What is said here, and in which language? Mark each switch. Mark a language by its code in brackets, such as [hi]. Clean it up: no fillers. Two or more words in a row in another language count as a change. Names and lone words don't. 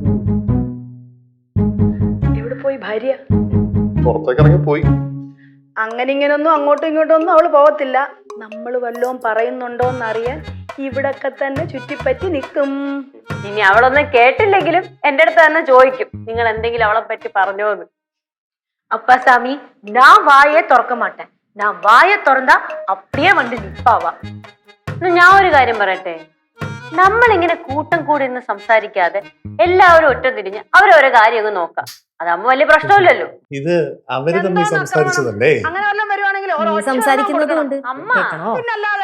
[ml] എവിടെ പോയി ഭാര്യ? പുറത്തേക്ക് ഇറങ്ങി പോയി. അങ്ങനെ ഇങ്ങനൊന്നും അങ്ങോട്ടും ഇങ്ങോട്ടും ഒന്നും അവള് പോവത്തില്ല. നമ്മൾ വല്ലതും പറയുന്നുണ്ടോന്നറിയാൻ ഇവിടൊക്കെ തന്നെ ചുറ്റിപ്പറ്റി നിൽക്കും. ഇനി അവളൊന്നും കേട്ടില്ലെങ്കിലും എന്റെ അടുത്ത് തന്നെ ചോദിക്കും, നിങ്ങൾ എന്തെങ്കിലും അവളെ പറ്റി പറഞ്ഞോന്ന്. [ta] அப்பாசாமி நான் வாயே திறக்க மாட்டேன். நான் வாயை திறந்தா அப்படியே வந்து நிப்பாவா. [ml] ഞാൻ ഒരു കാര്യം പറയട്ടെ, നമ്മളിങ്ങനെ കൂട്ടം കൂടി നിന്ന് സംസാരിക്കാതെ എല്ലാവരും ഒറ്റ തിരിഞ്ഞ് അവരവരെ കാര്യം അങ്ങ് നോക്കാം. അതാകുമ്പോ വലിയ പ്രശ്നമില്ലല്ലോ. ഇത് അവര് തമ്മിൽ സംസാരിച്ചതല്ലേ? അങ്ങനെ വല്ലതും വരുവാണെങ്കിൽ നീ സംസാരിക്കുന്നത് കൊണ്ട് അമ്മ കേൾക്കണോ? പിന്നല്ലാതെ.